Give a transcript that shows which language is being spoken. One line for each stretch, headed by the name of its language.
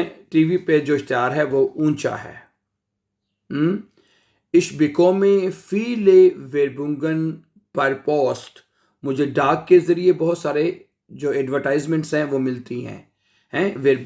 Hindi: TV पे जो इश्तिहार है वो ऊंचा है।
German: Ich bekomme viele Werbungen per Post।
Hindi: मुझे डाक के जरिए बहुत सारे जो एडवर्टाइजमेंट्स हैं वो मिलती हैं।